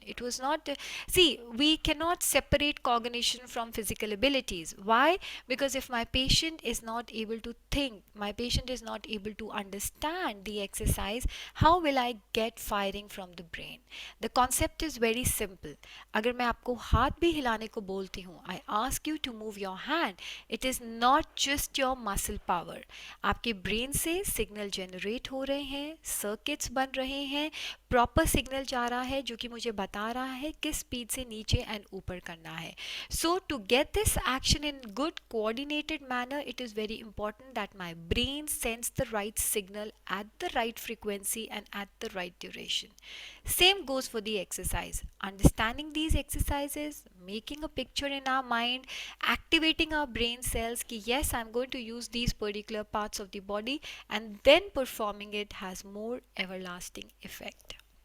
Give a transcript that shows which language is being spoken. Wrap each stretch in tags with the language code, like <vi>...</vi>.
<en>It was not, see, we cannot separate cognition from physical abilities. Why? Because if my patient is not able to think, my patient is not able to understand the exercise, how will I get firing from the brain? The concept is very simple.</en> <hi>अगर मैं आपको हाथ भी हिलाने को बोलती हूँ,</hi> <en>I ask you to move your hand, it is not just your muscle power.</en> <hi>आपके ब्रेन से सिग्नल जनरेट हो रहे हैं, सर्किट्स बन रहे हैं, प्रॉपर सिग्नल जा रहा है जो कि मुझे बता रहा है किस स्पीड से नीचे एंड ऊपर करना है.</hi> <en>So to get this action in good coordinated manner, it is very important that my brain sends the right signal at the right frequency and at the right duration. Same goes for the exercise. Understanding these exercises, making a picture in our mind, activating our brain cells ki yes, I'm going to use these particular parts of the body, and then performing it has more everlasting effect.</en>